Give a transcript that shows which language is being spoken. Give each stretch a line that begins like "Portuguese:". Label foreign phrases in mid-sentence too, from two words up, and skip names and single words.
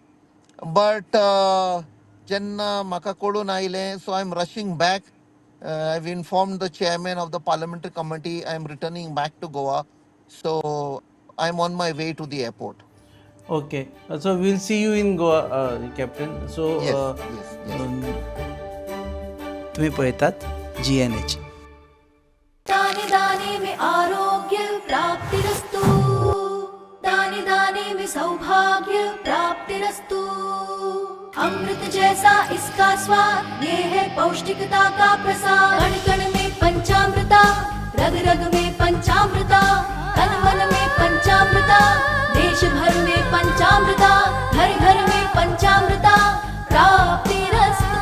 English: But Jenna Makakodu Naile, so I'm rushing back. I've informed the chairman of the parliamentary committee. I'm returning back to Goa. So I'm on my way to the airport. Okay, so we'll see you in Goa, Captain. So Yes, yes, yes.
Konkani: तुम्ही पळतात GNH.
Hindi: दाने दाने में आरोग्य प्राप्तिरस्तु, दाने दाने में सौभाग्य प्राप्तिरस्तु। अमृत जैसा इसका स्वाद, ये है पौष्टिकता का प्रसाद। कण कण में पंचामृता, रग रग में पंचामृता, तन मन में पंचामृता, देश भर में पंचामृता, घर घर में पंचामृता प्राप्तिरस्तु।